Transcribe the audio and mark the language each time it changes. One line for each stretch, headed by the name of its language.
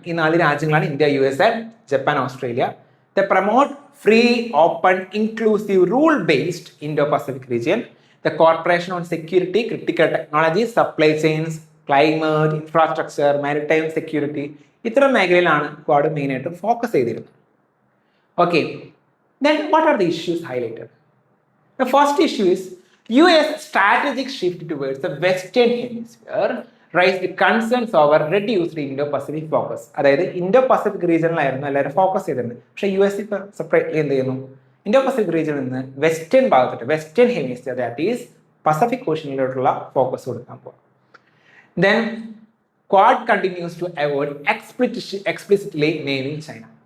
Malayalam: ഈ 4 രാജ്യങ്ങളാണ് India, USA, Japan, Australia.
English: The promote free, open, inclusive, rule based Indo Pacific region. The corporation on security, critical technology, supply chains, climate, infrastructure, maritime security
Malayalam: ഇത്തരം മേഖലയിലാണ് quad മെയിനായിട്ട് focus ചെയ്തിരുന്നത്.
English: Okay, then what are the issues highlighted? The first issue is US strategic shift towards the Western Hemisphere raised concerns over reduced Indo-Pacific focus.
Malayalam: അതായത് Indo Pacific റീജിയനിലായിരുന്നു എല്ലാവരും focus ചെയ്തിരുന്നത്. പക്ഷേ US ഇപ്പോൾ separately എന്ത് ചെയ്യുന്നു, Indo Pacific റീജിയനിൽ നിന്ന് western ഭാഗത്തോട്ട്, western hemisphere that is Pacific ഓഷ്യനിലോട്ടുള്ള focus കൊടുക്കാൻ പോകും.
English: Then Quad continues to avoid explicitly naming China.